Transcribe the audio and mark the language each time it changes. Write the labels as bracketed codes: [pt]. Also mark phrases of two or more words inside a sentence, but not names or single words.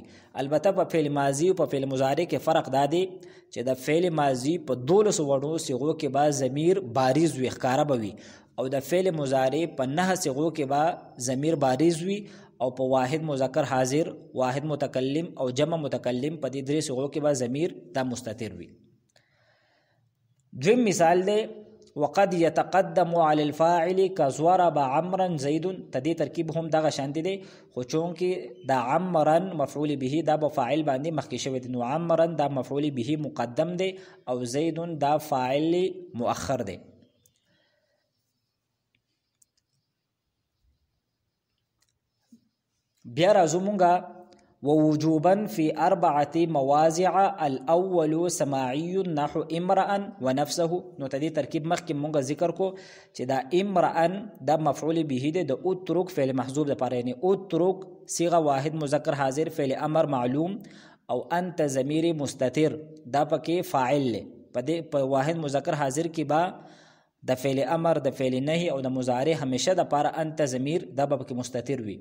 [ps] البته په فعل ماضی او په فعل مضارع کې فرق دا دی چې د فعل ماضی په دولس وړو صيغو کې به ضمیر بارز وي ښکارا به وي او د فعل مضارع په 9 صيغو کې به ضمیر بارز وي او په واحد مذکر حاضر واحد متکلم او جمع متکلم په دې درې صيغو کې به ضمیر دا مستتر وي. دویم مثال دی [ar] وقد يتقدم على الفاعل كضرب عمرا زيد. [ps] تدې ترکیب هم دغه شان دی خو چون کې دا عمرا مفعول به دا په فاعل باندې مخکې شوی دی نو عمرا دا مفعول به مقدم دی او زید دا فاعل مؤخر دی. بیا راځو مونږه [ar] ووجوبا في 4 مواضع الاول سماعي نحو امرأ ونفسه. [ps] نو تدې ترکیب مخکې مونږه ذکر کو چې دا امرأ دا مفعول به دی د اترك فعل محذوف د پاره یعنی اترك صيغه واحد مذکر حاضر فعل امر معلوم او انت ضمیر مستتر دا پکې فاعل په واحد مذکر حاضر کې با د فعل امر د فعل نهی او د مضارع همیشه د پاره انت ضمیر دا به کې مستتر وي.